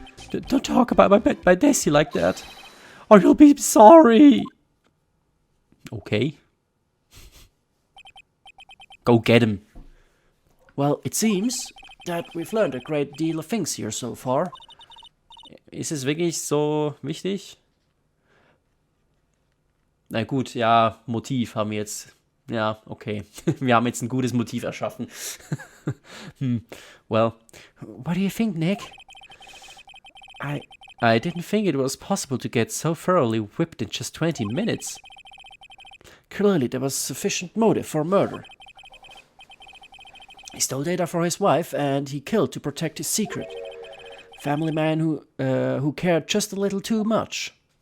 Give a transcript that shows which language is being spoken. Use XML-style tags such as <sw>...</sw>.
<en>Don't talk about my Desi like that, or you'll be sorry. Okay. Go get him. Well, it seems that we've learned a great deal of things here so far.</en> <de>Ist es wirklich so wichtig? Na gut, ja, Motiv haben wir jetzt. Ja, okay. Wir haben jetzt ein gutes Motiv erschaffen.</de> <en>Well, what do you think, Nick? I didn't think it was possible to get so thoroughly whipped in just 20 minutes. Clearly there was sufficient motive for murder. He stole data for his wife and he killed to protect his secret. Family man who cared just a little too much.</en>